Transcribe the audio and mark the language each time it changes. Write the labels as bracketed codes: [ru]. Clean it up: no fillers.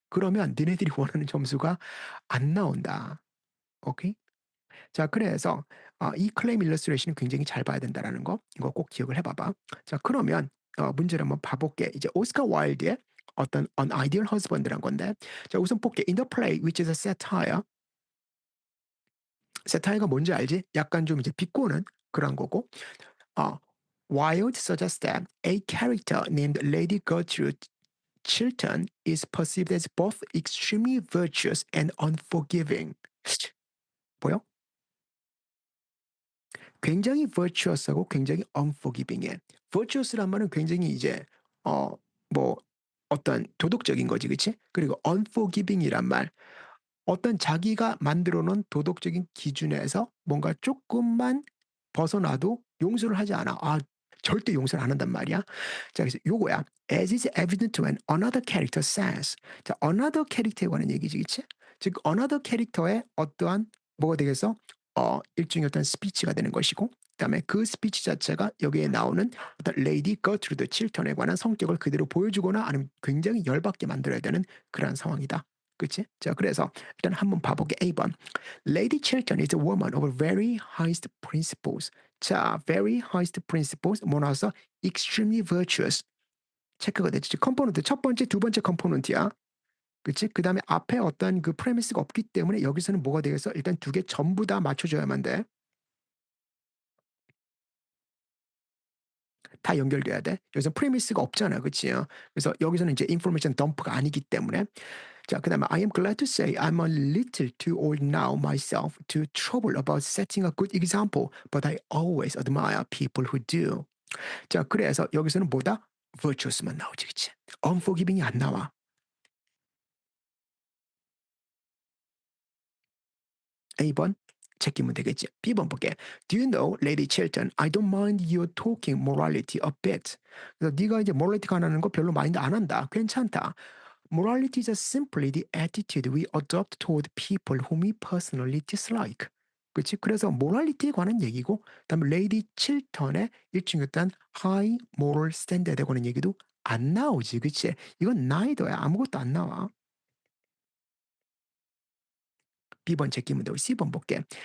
[ko] 그러면 니네들이 원하는 점수가 안 나온다. 오케이? 자 그래서 이 클레임 일러스트레이션은 굉장히 잘 봐야 된다라는 거 이거 꼭 기억을 해 봐봐. 자 그러면 문제를 한번 봐 볼게. 이제 오스카 와일드의 어떤 An Ideal Husband란 건데 자 우선 볼게. [en] In the play which is a satire [ko] 세타이가 뭔지 알지? 약간 좀 이제 비꼬는 그런 거고. [en] 어, Wilde suggests that a character named Lady Gertrude Chilton is perceived as both extremely virtuous and unforgiving. [ko] 보여? 굉장히 virtuous하고 굉장히 unforgiving해. virtuous란 말은 굉장히 이제 어, 뭐 어떤 도덕적인 거지, 그치? 그리고 unforgiving이란 말, 어떤 자기가 만들어 놓은 도덕적인 기준에서 뭔가 조금만 벗어나도 용서를 하지 않아. 절대 용서를 안 한단 말이야. 자, 그래서 요거야. [en] As is evident when another character says. [ko] 자, another character에 관한 얘기지, 그치? 즉, another character의 어떠한 뭐가 되겠어? 일종의 어떤 스피치가 되는 것이고, 그다음에 그 스피치 자체가 여기에 나오는 어떤 레이디 거트루드 칠턴에 관한 성격을 그대로 보여주거나 아니면 굉장히 열받게 만들어야 되는 그런 상황이다. 그치? 자, 그래서 일단 한번 봐볼게. A번. [en] Lady Chilton is a woman of very highest principles. [ko] 자, very highest principles 뭐 나왔어? [en] extremely virtuous. [ko] 체크가 됐지. 컴포넌트 첫 번째, 두 번째 컴포넌트야. 그치? 그 다음에 앞에 어떤 그 프레미스가 없기 때문에 여기서는 뭐가 되겠어? 일단 두 개 전부 다 맞춰줘야만 돼. 다 연결돼야 돼. 여기서 프레미스가 없잖아. 그치요? 그래서 여기서는 이제 인포메이션 덤프가 아니기 때문에 자, 그다음에 [en] I am glad to say I'm a little too old now myself to trouble about setting a good example, but I always admire people who do. [ko] 자, 그래서 여기서는 뭐다? virtuous만 나오지, 그치? unforgiving이 안 나와. A번 제끼면 되겠지. B번 볼게. [en] Do you know, Lady Chilton, I don't mind you talking morality a bit. [ko] 그래서 네가 이제 morality 관하는 거 별로 마인드 안 한다. 괜찮다. [en] Morality is simply the attitude we adopt toward people whom we personally dislike. [ko] 그치? 그래서 모랄리티에 관한 얘기고, 그다음에 레이디 칠턴의 일종의 어떤 [en] high moral standard [ko] 에 관한 얘기도 안 나오지, 그치? 이건 나이더야. 아무것도 안 나와. B번 제끼면 되고 C번 볼게.